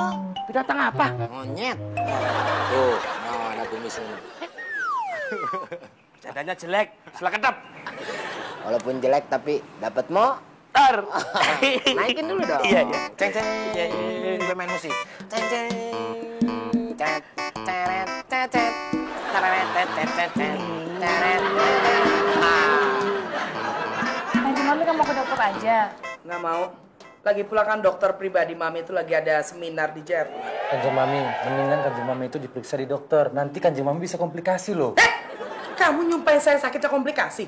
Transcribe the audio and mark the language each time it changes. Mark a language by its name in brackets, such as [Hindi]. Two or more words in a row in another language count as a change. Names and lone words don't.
[Indonesian] Binatang apa? Monyet. Tuh, nah, ada kumisnya. Jadanya jelek. Setelah kedap. Walaupun jelek tapi dapat motor. Naikin dulu dong. Iya, iya. Ceng ceng. Gue main musik. Ceng ceng. Cet ceret cet cet. Teret cet cet cet cet. Teret cet. Nanti mami kamu ke dokter aja. Nggak mau. Lagi pula kan dokter pribadi Mami itu lagi ada seminar di Jerman. Kanjeng Mami, mendingan Kanjeng Mami itu diperiksa di dokter. Nanti Kanjeng Mami bisa komplikasi loh. Kamu nyumpahin saya sakitnya komplikasi?